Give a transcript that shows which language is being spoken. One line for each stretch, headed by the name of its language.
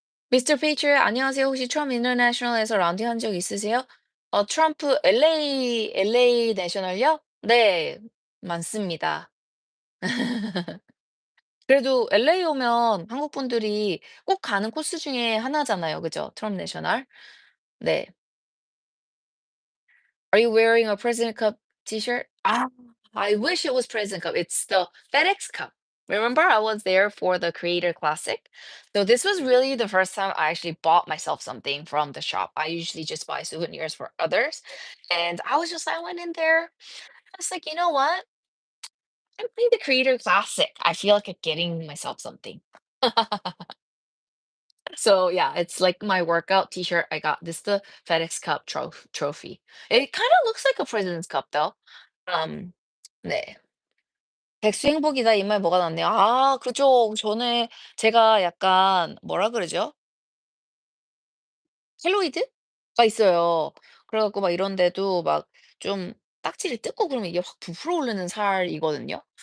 Korean: 미스터 피처 안녕하세요. 혹시 트럼프 인터내셔널에서 라운딩 한 적 있으세요? 트럼프 LA 내셔널요? 네. 많습니다. 그래도 LA 오면 한국 분들이 꼭 가는 코스 중에 하나잖아요. 그죠? 트럼프 내셔널. 네.
English: Are you wearing a President Cup t-shirt? I wish it was President Cup. It's the FedEx Cup. Remember, I was there for the Creator Classic. So this was really the first time I actually bought myself something from the shop. I usually just buy souvenirs for others. And I went in there. I was like, you know what? I'm playing the Creator Classic. I feel like I'm getting myself something. So yeah, it's like my workout t-shirt. I got this the FedEx Cup trophy. It kind of looks like a President's Cup though.
Korean: 음 네. 백수행복이다 이 말 뭐가 낫네요. 그죠. 전에 제가 약간 뭐라 그러죠? 켈로이드가 있어요. 그래 갖고 막 이런 데도 막 좀 딱지를 뜯고 그러면 이게 확 부풀어 오르는 살이거든요.